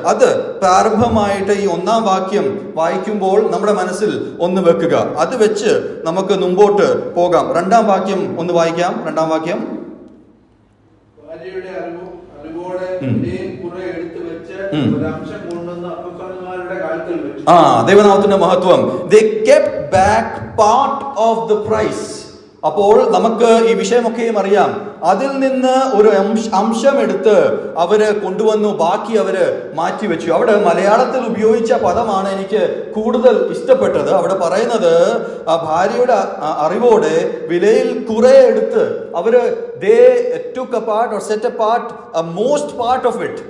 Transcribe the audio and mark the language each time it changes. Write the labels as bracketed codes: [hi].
[ml] അത് പ്രാരംഭമായിട്ട് ഈ 1-ാം വാക്യം വായിക്കുമ്പോൾ നമ്മുടെ മനസ്സിൽ ഒന്ന് വെക്കുക. അത് വെച്ച് നമുക്ക് മുമ്പോട്ട് പോകാം. 2-ാം വാക്യം ഒന്ന് വായിക്കാം. 2-ാം വാക്യം. ഭാര്യയുടെ അറിവോടെ കുറെ എടുത്തു വെച്ച് ഒരു അംശം കൊണ്ടുവന്ന് അപ്പസ്തലന്മാരുടെ കാലത്തിൽ വെച്ചു. ദൈവനാമത്തിന്റെ മഹത്വം. [en] They kept back part of the price. [ml] അപ്പോൾ നമുക്ക് ഈ വിഷയമൊക്കെയും അറിയാം. അതിൽ നിന്ന് ഒരു അംശം എടുത്ത് അവര് കൊണ്ടുവന്നു, ബാക്കി അവര് മാറ്റിവെച്ചു. അവിടെ മലയാളത്തിൽ ഉപയോഗിച്ച പദമാണ് എനിക്ക് കൂടുതൽ ഇഷ്ടപ്പെട്ടത്. അവിടെ പറയുന്നത് ഭാര്യയുടെ അറിവോടെ വിലയിൽ കുറെ എടുത്ത് അവര് [en] they took apart or set apart a most part of it.